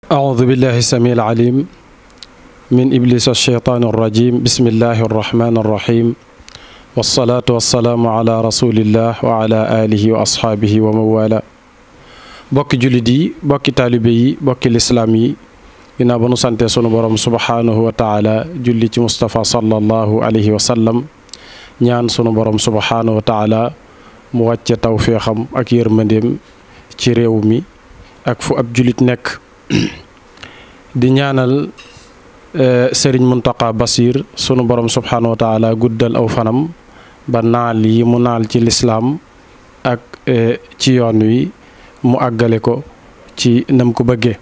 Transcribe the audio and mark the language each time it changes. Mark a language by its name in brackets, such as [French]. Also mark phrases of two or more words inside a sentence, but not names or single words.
[Arabic] أعوذ بالله السميع العليم من إبليس الشيطان الرجيم بسم الله الرحمن الرحيم والصلاة والسلام على رسول الله وعلى آله وأصحابه ومن والاه [Wolof] bokki jullit yi bokki taalibe yi bokki lislaam yi ginnaaw ba nu sante sunu borom [Arabic] سبحانه وتعالى [Wolof] julli ci Mustafa [Arabic] صلى الله عليه وسلم [Wolof] ñaan sunu borom [Arabic] سبحانه وتعالى [Wolof] mu wàcce tawféexam ak yërmandeem ci réew mi ak fu ab jullit nekk di ñaanal sëriñ Muntaqa Basiir sunu borom [Arabic] سبحانه وتعالى [Wolof] guddal aw fanam ba naal yi mu naal ci lislaam ak ci yoon wi mu àggale ko ci nam ko bëggee.